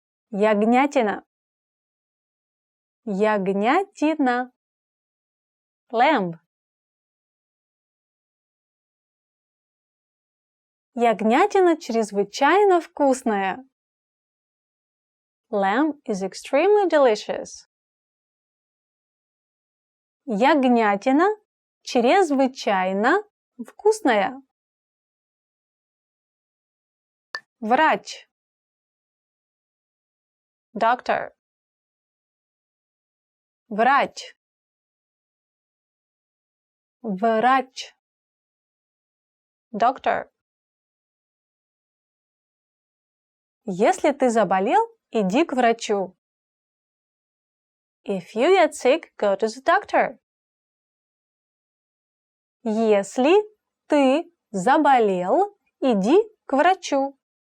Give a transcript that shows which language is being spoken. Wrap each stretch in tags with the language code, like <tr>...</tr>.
<ru>Ягнятина. Ягнятина.</ru> <en>Lamb.</en> <ru>Ягнятина чрезвычайно вкусная.</ru> <en>Lamb is extremely delicious.</en> <ru>Ягнятина чрезвычайно вкусная. Врач.</ru> <en>Doctor.</en> <ru>Врач. Врач.</ru> <en>Doctor.</en> <ru>Если ты заболел, иди к врачу.</ru> <en>If you get sick, go to the doctor.</en> <ru>Если ты заболел, иди к врачу.</ru>